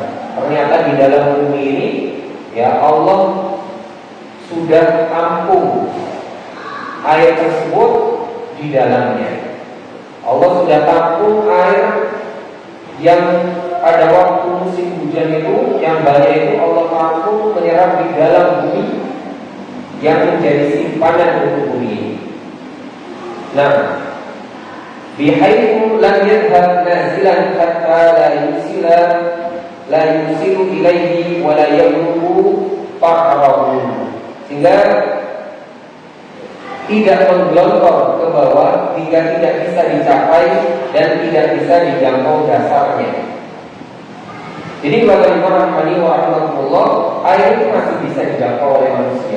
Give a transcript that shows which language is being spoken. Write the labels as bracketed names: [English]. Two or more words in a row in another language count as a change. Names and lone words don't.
[Indonesian] Ternyata di dalam bumi ini, ya, Allah sudah tampung air tersebut di dalamnya. Allah sudah tampung air yang pada waktu musim hujan itu, yang banyak itu Allah tampung menyerap di dalam bumi yang menjadi simpanan untuk bumi ini. Nah, [Arabic] بحيث لم يذهب نازلا حتى لا يوصل إليه ولا يبلغ قعره, [Indonesian] sehingga tidak menggelontor ke bawah hingga tidak bisa dicapai dan tidak bisa dijangkau dasarnya. Jadi bagaimana rahmatullah, air itu masih bisa dijangkau oleh manusia.